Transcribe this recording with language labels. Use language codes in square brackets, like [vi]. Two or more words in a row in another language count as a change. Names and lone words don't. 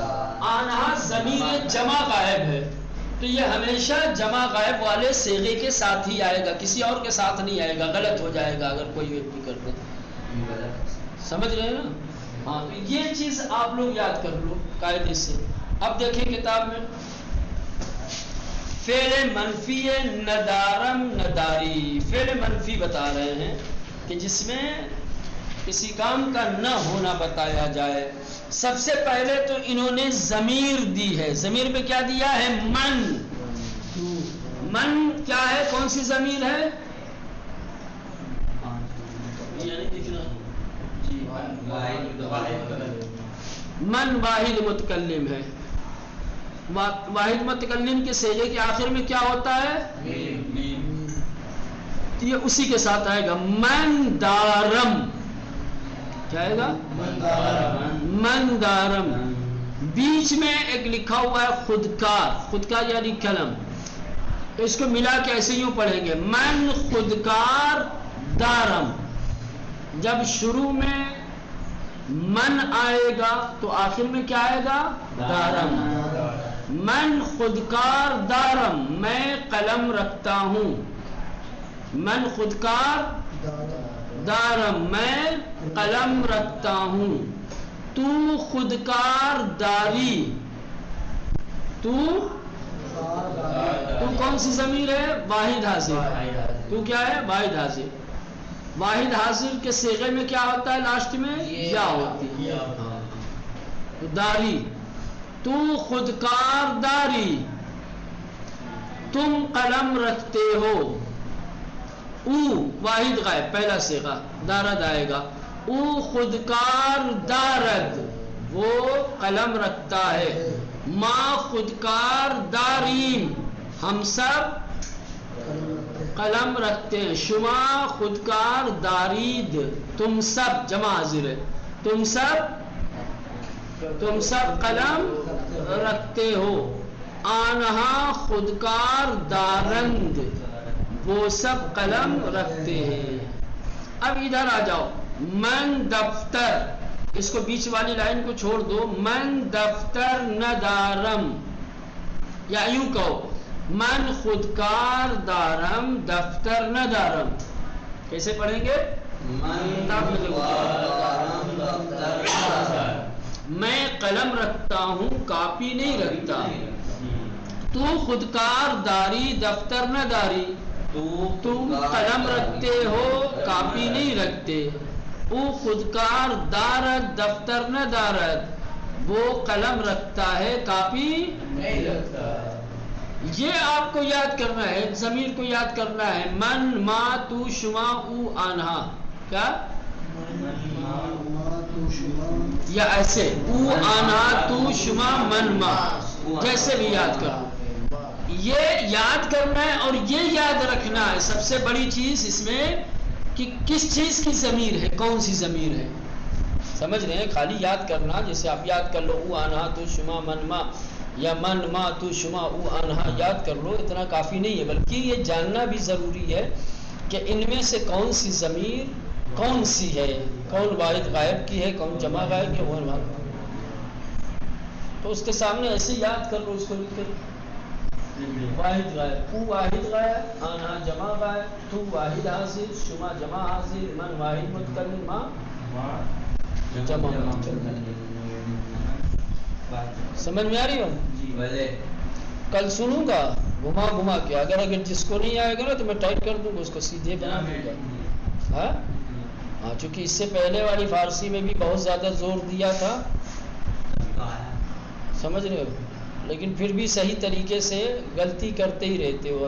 [ur] آنہا ضمیر جمع غائب ہے تو یہ ہمیشہ جمع غائب والے صیغے کے ساتھ ہی آئے گا، کسی اور کے ساتھ نہیں آئے گا، غلط ہو جائے گا اگر کوئی ویکتی کر دے۔ سمجھ رہے ہیں نا؟ ہاں، تو یہ چیز آپ لوگ یاد کر لو قاعدے سے۔ اب دیکھیں کتاب میں [fa] فعل منفی ندارم نداری، [ur] فعل منفی بتا رہے ہیں کہ جس میں کسی کام کا نہ ہونا بتایا جائے۔ سب سے پہلے تو انہوں نے ضمیر دی ہے، ضمیر میں کیا دیا ہے؟ من۔ من کیا ہے؟ کون سی ضمیر ہے؟ من واحد متکلم ہے، واحد متکلم کے صیغے کے آخر میں کیا ہوتا ہے؟ یہ اسی کے ساتھ آئے گا، [fa] من دارم، [ur] کیا آئے گا؟ [fa] من دارم۔ [ur] بیچ میں ایک لکھا ہوا ہے خودکار، خودکار یعنی قلم، اس کو ملا کے ایسے یوں پڑھیں گے، [fa] من خودکار دارم۔ [ur] جب شروع میں من آئے گا تو آخر میں کیا آئے گا؟ [fa] دارم۔ من خودکار دارم، [ur] میں قلم رکھتا ہوں، [fa] من خودکار دارم [ur] میں قلم رکھتا ہوں۔ [fa] تو خودکار داری، [ur] تو کون سی ضمیر ہے؟ واحد حاضر۔ تو کیا ہے؟ واحد حاضر۔ واحد حاضر کے صیغے میں کیا ہوتا ہے؟ لاسٹ میں یا ہوتی ہے، داری۔ [fa] تو خودکار داری، [ur] تم قلم رکھتے ہو۔ او واحد غائب پہلا صیغہ، دارد آئے گا۔ [fa] او خودکار دارد، [ur] وہ قلم رکھتا ہے۔ [fa] ما خودکار داریم، [ur] ہم سب قلم رکھتے ہیں. [fa] شما خودکار دارید [ur] تم سب جمع حاضر ہے تم سب قلم رکھتے ہو. [fa] آنہا خودکار دارند [ur] وہ سب قلم رکھتے ہیں. اب ادھر آ جاؤ. [fa] من دفتر [ur] اس کو بیچ والی لائن کو چھوڑ دو. [fa] من دفتر ندارم [ur] یا یوں کہو [fa] من خودکار دارم دفتر ندارم. [ur] کیسے پڑھیں گے؟ میں قلم رکھتا ہوں کاپی نہیں رکھتا. [fa] تو خودکار داری دفتر نہ داری. [ur] تم قلم رکھتے ہو کاپی نہیں رکھتے. وہ [fa] خودکار دارت دفتر نہ دارت [ur] وہ قلم رکھتا ہے کاپی نہیں رکھتا. یہ آپ کو یاد کرنا ہے. ضمیر کو یاد کرنا ہے. [fa] من ما تو شما او آنہا. [ur] کیا یا ایسے [fa] او آنہا تو شما من ما [ur] جیسے بھی یاد کرو. یہ یاد کرنا ہے اور یہ یاد رکھنا ہے سب سے بڑی چیز اس میں کہ کس چیز کی ضمیر ہے کون سی ضمیر ہے. سمجھ رہے ہیں؟ خالی یاد کرنا جیسے آپ یاد کر لو [fa] او آنہا تو شما من ما [ur] یا [fa] من ما تو شما او آنہا [ur] یاد کر لو اتنا کافی نہیں ہے بلکہ یہ جاننا بھی ضروری ہے کہ ان میں سے کون سی ضمیر کون سی ہے کون واحد غائب کی ہے کون جمع غائب کی ہے. تو اس کے سامنے ایسے یاد کر لو اس کو لکھ کے واحد غائب او واحد غائب آنہا جمع غائب تو واحد حاضر شما جمع حاضر من واحد متکلم ما جمع متکلم. سمجھ میں آ رہی ہو؟ کل سنوں گا گھما کے اگر جس کو نہیں آئے گا نا تو میں ٹائٹ کر دوں گا اس کو سیدھے بنا دوں گا. ہاں چونکہ اس سے پہلے والی فارسی میں بھی بہت زیادہ زور دیا تھا سمجھ رہے ہو لیکن پھر بھی صحیح طریقے سے غلطی کرتے ہی رہتے ہو.